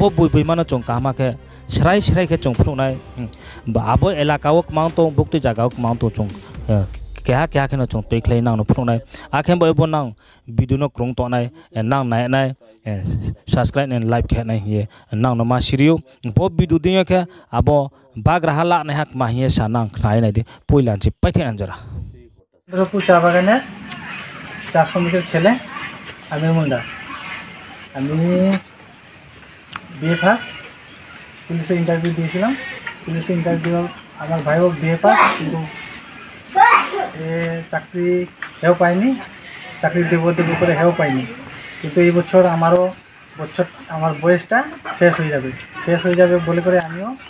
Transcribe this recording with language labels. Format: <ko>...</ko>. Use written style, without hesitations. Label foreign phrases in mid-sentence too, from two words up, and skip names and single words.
<trp>बुइ मानो जों कामाखे स्राय स्रायखे जों फुनौनाय आबो एलाकाओ मांग तो बुक्ति जागाओ मांग तो जों</trp> <hi>क्या क्या</hi> <trp>खेनो चों पेखलाई नांनो फुंनाय आखें बयबो नां बिदुनो क्रंग तनाय नां नायनाय</trp> <en>subscribe and like</en> <trp>खेनाय हिए नांनो मा सिरियो ब बिदु दियो के आबो बाग राहा ला ने हाक माहिए सानां खाय नायदि पयलानसि पाइथे आंजरा</trp> <bn>নরেন্দ্রপুর চা বাগানের চা শ্রমিকের ছেলে আমির মুন্ডা আমি বিএ পাস পুলিশে ইন্টারভিউ দিয়েছিলাম পুলিশে ইন্টারভিউ আমার ভাইও বিএ পাস কিন্তু চাকরি হেও পাইনি চাকরি দেব দেব করে হেও পাইনি কিন্তু এই বছর আমার বয়সটা শেষ হয়ে যাবে বলে করে আমিও</bn>